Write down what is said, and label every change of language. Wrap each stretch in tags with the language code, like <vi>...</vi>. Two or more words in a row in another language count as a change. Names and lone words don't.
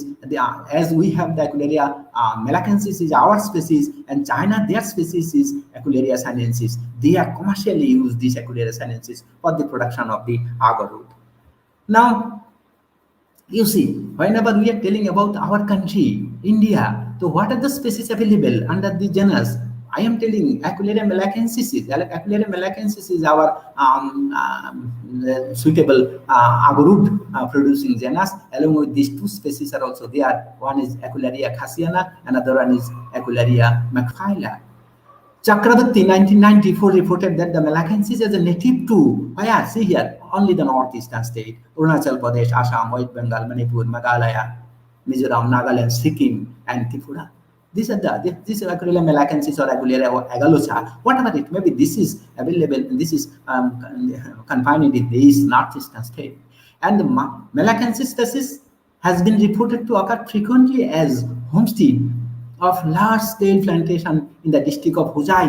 <en>As we have the Aquileria malacensis is our species, and China, their species is Aquileria sinensis. They are commercially use this Aquileria sinensis for the production of the agar root. Now, you see, whenever we are telling about our country, India, so what are the species available under the genus? I am telling Aquileria malacensis. Aquileria malacensis is our suitable agarwood producing genus. Along with these two species are also there. One is Aquileria khasiana, another one is Aquileria macrophylla. Chakravarti 1994 reported that the malacensis is a native to, see here, only the northeastern state, Arunachal Pradesh, Assam, West Bengal, Manipur, Meghalaya, Mizoram, Nagaland, Sikkim, and Tripura. These are this is Aquileria malacensis or Aquileria agalosa, whatever it may be. This is available. This is confined in this northeastern state, and the malacensis species has been reported to occur frequently as homestead of large-scale plantation in the district of Hojai.</en>